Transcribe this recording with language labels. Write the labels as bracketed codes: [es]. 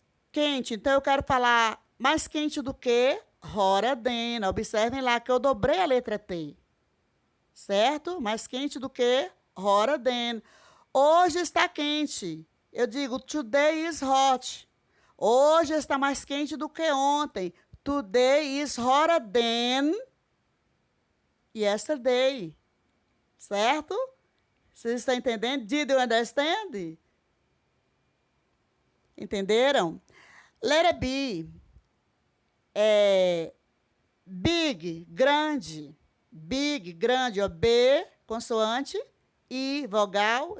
[pt] Quente, então eu quero falar mais quente do que [en] hotter than. [pt] Observem lá que eu dobrei a letra T, certo? Mais quente do que [en] hotter than. [pt] Hoje está quente. Eu digo [en] today is hot. [pt] Hoje está mais quente do que ontem. [en] Today is hotter than yesterday. [pt] Certo? Vocês estão entendendo? [en] Did you understand? [pt] Entenderam? Letra B. Big, grande. Big, grande, ó. B, consoante. I, vogal.